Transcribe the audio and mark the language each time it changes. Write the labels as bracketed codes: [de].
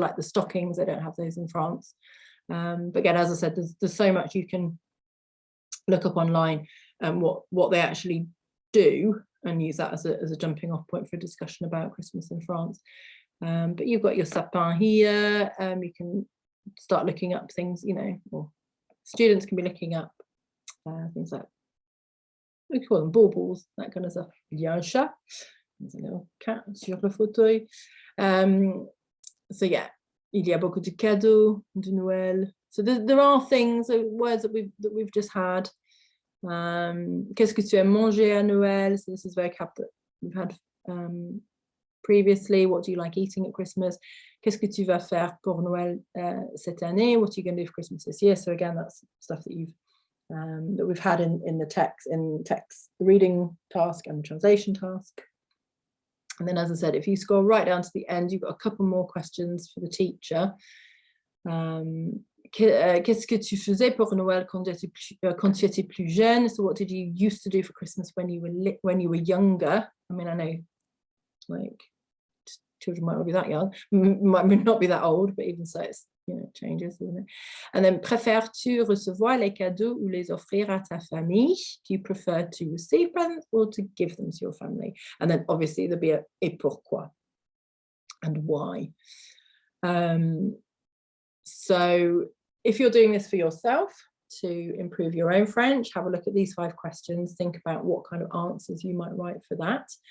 [en] So like the stockings, they don't have those in France. But again, as I said, there's so much you can look up online and what they actually do, and use that as a jumping off point for a discussion about Christmas in France. But you've got your sapin here. You can start looking up things, or students can be looking up things like, we call them baubles, that kind of stuff. [fr] Il y a un chat, [en] there's a little cat [fr] sur le fauteuil. [en] So yeah, [fr] il y a beaucoup de cadeaux de Noël. [en] So there are things, words that we've just had. [fr] Qu'est-ce que tu aimes manger à Noël? [en] So this is vocab that we've had previously. What do you like eating at Christmas? [fr] Qu'est-ce que tu vas faire pour Noël cette année? [en] What are you going to do for Christmas this year? So again, that's stuff that we've had in the text, the reading task and the translation task. And then, as I said, if you scroll right down to the end, you've got a couple more questions for the teacher. [fr] Qu'est-ce que tu faisais pour Noël quand tu étais plus jeune? [en] So what did you used to do for Christmas when you were younger? I mean, I know like children might not be that young, might not be that old, but even so, it's, it changes, doesn't it? And then, [fr] préfères-tu recevoir les cadeaux ou les offrir à ta famille? [en] Do you prefer to receive presents or to give them to your family? And then obviously there'll be a [fr] et pourquoi, [en] and why. So if you're doing this for yourself to improve your own French, have a look at these 5 questions, think about what kind of answers you might write for that.